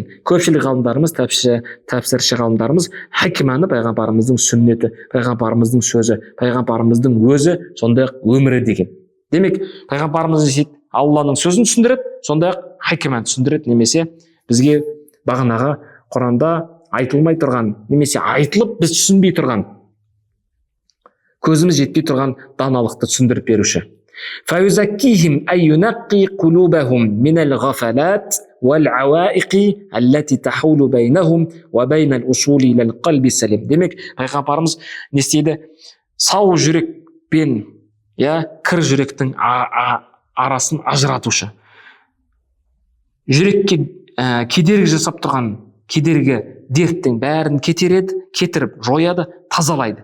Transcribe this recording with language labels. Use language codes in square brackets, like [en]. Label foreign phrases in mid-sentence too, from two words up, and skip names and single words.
[kk] Көпшілік ғалымдарымыз, тәпсірші ғалымдарымыз хикманы пайғамбарымыздың сүннеті, пайғамбарымыздың сөзі, пайғамбарымыздың өзі, сондай өмірі деген. Демек, пайғамбарымыз Алланың сөзін түсіндіреді, сондай хикманы түсіндіреді, немесе бізге бағанағы Құранда айтылмай тұрған, немесе айтылып біз түсінбей тұрған, көзіміз жетпей тұрған даналықты түсіндіріп беруші. [ar] فَيُزَكِّيهِمْ أَيْ يُنَقِّي قُلُوبَهُمْ مِنَ الْغَفَلَاتِ وَالْعَوَائِقِ الَّتِي تَحُولُ بَيْنَهُمْ وَبَيْنَ الْأُصُولِ إِلَى الْقَلْبِ السَّلِيمِ. [kk] Демек, пайғамбарымыз не істейді? Сау жүрекпен кір жүректің арасын ажыратушы. Жүрекке кедергі жасап тұрған кедергі дерттің бәрін кетіріп, жояды, тазалайды.